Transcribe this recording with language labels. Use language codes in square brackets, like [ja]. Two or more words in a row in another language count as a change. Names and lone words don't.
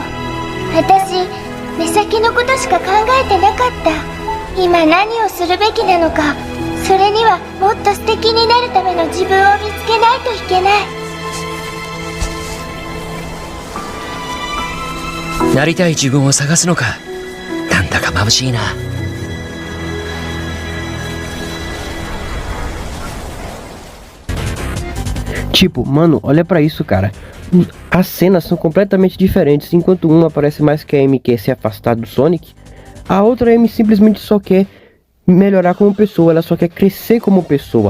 [ja] 私、目先のことしか考えてなかった。今何をするべきなのか、それにはもっと素敵になるための自分を見つけないといけない。なりたい自分を探すのか。なんだか眩しいな。 [pt] Tipo, mano, olha pra isso, cara. As cenas são completamente diferentes. Enquanto uma parece mais que a Amy quer se afastar do Sonic, a outra Amy simplesmente só quer melhorar como pessoa, ela só quer crescer como pessoa.